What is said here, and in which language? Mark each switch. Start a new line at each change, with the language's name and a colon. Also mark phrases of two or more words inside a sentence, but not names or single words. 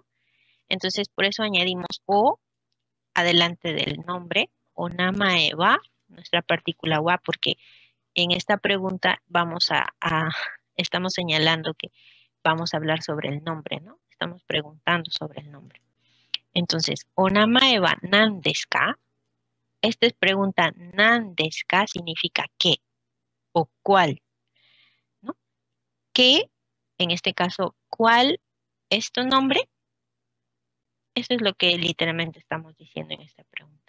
Spanish: Entonces, por eso añadimos o adelante del nombre,
Japanese: お名前は,
Spanish: nuestra partícula wa, porque en esta pregunta estamos señalando que vamos a hablar sobre el nombre, ¿no? Estamos preguntando sobre el nombre.
Japanese: Entonces, お名前は何ですか?
Spanish: Esta es pregunta,
Japanese: 何ですか
Spanish: significa qué o cuál, ¿no? ¿Qué? En este caso, ¿cuál es tu nombre? Eso es lo que literalmente estamos diciendo en esta pregunta.